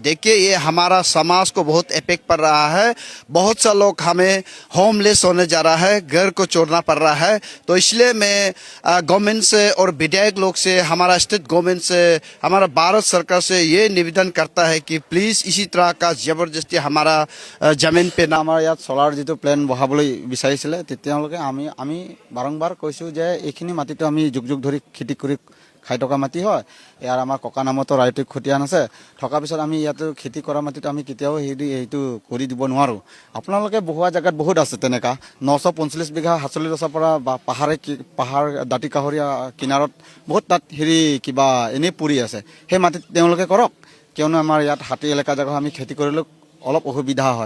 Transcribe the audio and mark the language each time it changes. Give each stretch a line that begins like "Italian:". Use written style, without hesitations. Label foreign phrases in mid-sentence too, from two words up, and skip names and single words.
Hindi: देखिए ये हमारा समाज को बहुत इफेक्ट पड़ रहा है, बहुत सा लोग हमें होमलेस होने जा रहा है, घर को छोड़ना पड़ रहा है। तो इसलिए मैं गवर्नमेंट से और विधायक लोग से, हमारा स्टेट गवर्नमेंट से, हमारा भारत सरकार से ये निवेदन करता है कि प्लीज इसी तरह का जबरदस्ती हमारा जमीन पे ना।
Assamese: আমাৰ ইয়াত চলাৰ যিটো প্লেন বহাবলৈ বিচাৰিছিলে, তেতিয়ালৈকে আমি বাৰম্বাৰ কৈছোঁ যে এইখিনি মাটিটো আমি যুগ যুগ ধৰি খেতি কৰি খাই থকা মাটি হয়, ইয়াৰ আমাৰ ককা নামতো ৰাইটিক খতিয়ান আছে, থকাৰ পিছত আমি ইয়াতো খেতি কৰা মাটিটো আমি কেতিয়াও সেইটো কৰি দিব নোৱাৰোঁ। আপোনালোকে বহুৱা জেগাত বহুত আছে তেনেকুৱা 945 বিঘা হাচলি গছৰ পৰা বা পাহাৰ দাঁতি কাষৰীয়া কিনাৰত বহুত তাত কিবা এনেই পৰি আছে, সেই মাটিত তেওঁলোকে কৰক, কিয়নো আমাৰ ইয়াত হাতী এলেকা জেগা আমি খেতি কৰিলেও অলপ অসুবিধা হয়।